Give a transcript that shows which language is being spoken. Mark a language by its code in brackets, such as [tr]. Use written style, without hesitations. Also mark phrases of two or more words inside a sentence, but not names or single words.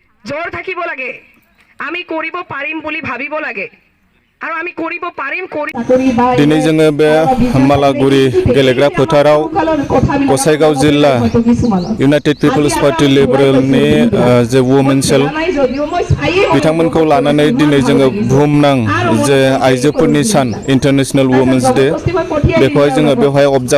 [as] জোৰ থাকিব লাগে আমি কৰিব পাৰিম বুলি ভাবিব লাগে আৰু আমি কৰিব পাৰিম [brx] दिनै जोङो बे मालागुरि गेलेग्रा फोथाराव गसाइगाव जिल्ला इउनाइटेड पिपल्स पार्टी लिबारेलनि जे [en] women cell [brx] बिथांमोनखौ लानानै दिनै जोङो बुहुमनां जे आइजोफोरनि सान इन्टारनेशनेल वुमेन्स डे बेखौहाय जोङो बेवहाय अबजार्भ